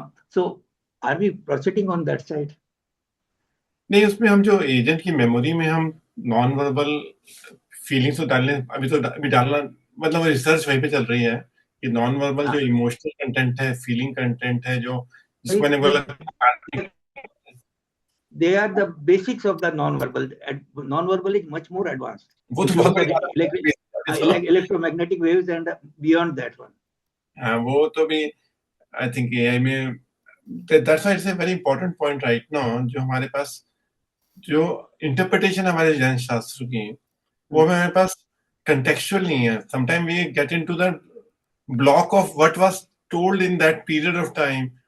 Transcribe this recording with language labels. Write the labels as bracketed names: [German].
[English] So are we proceeding on that side? [Hindi] नहीं, उसमें हम जो एजेंट की मेमोरी में हम नॉन वर्बल फीलिंग्स तो डालने, अभी डालना मतलब रिसर्च वहीं पे चल रही है कि नॉन वर्बल जो इमोशनल कंटेंट है, फीलिंग कंटेंट है, जो जिसको मैंने बोला [English] they are the basics of the non-verbal. Non-verbal is much more advanced. [Hindi] वो तो बहुत बड़ी [English] Electromagnetic waves and beyond that one. [Hindi] हाँ, वो तो भी [English] I think AI में that's why it's a very important point right now, [Hindi] जो हमारे पास जो इंटरप्रिटेशन हमारे जैन शास्त्र की वो हमारे पास कंटेक्चुअल नहीं है. [English] Sometime we get into the block of what was told in that period of time.